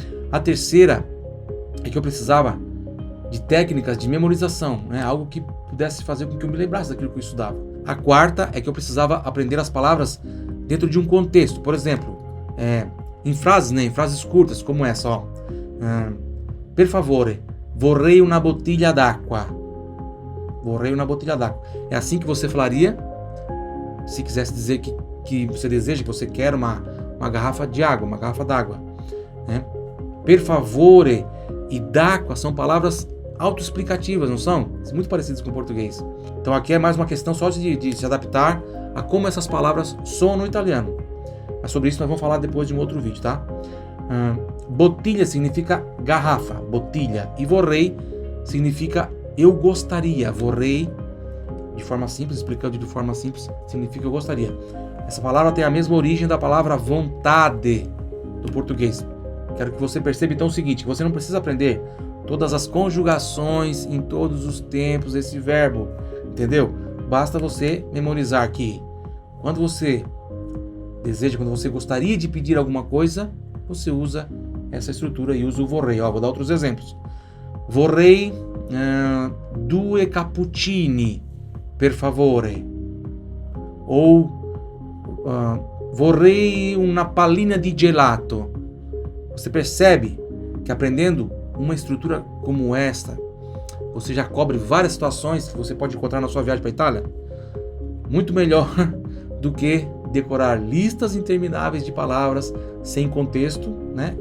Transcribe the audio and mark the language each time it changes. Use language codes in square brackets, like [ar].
[pt] A terceira é que eu precisava de técnicas de memorização, né? Algo que pudesse fazer com que eu me lembrasse daquilo que eu estudava. A quarta é que eu precisava aprender as palavras dentro de um contexto. Por exemplo, em frases, né? Em frases curtas, como essa, ó. [it] Per favore, vorrei una bottiglia d'acqua. Vorrei una bottiglia d'acqua. [pt] É assim que você falaria se quisesse dizer que você deseja, que você quer uma garrafa de água, uma garrafa d'água, né? Per favore e d'acqua são palavras autoexplicativas, não são? São muito parecidas com o português. Então aqui é mais uma questão só de se adaptar a como essas palavras soam no italiano. Mas sobre isso nós vamos falar depois de um outro vídeo, tá? Bottiglia significa garrafa, bottiglia. E vorrei significa eu gostaria. Vorrei, de forma simples, explicando de forma simples, significa eu gostaria. Essa palavra tem a mesma origem da palavra vontade do português. Quero que você perceba então o seguinte, que você não precisa aprender todas as conjugações em todos os tempos desse verbo, entendeu? Basta você memorizar que quando você deseja, quando você gostaria de pedir alguma coisa, você usa essa estrutura e usa o vorrei. Ó, vou dar outros exemplos. [it] Vorrei 2 cappuccini, per favore. Ou vorrei una pallina di gelato. [pt] Você percebe que aprendendo uma estrutura como esta, você já cobre várias situações que você pode encontrar na sua viagem para a Itália? Muito melhor do que decorar listas intermináveis de palavras sem contexto, né?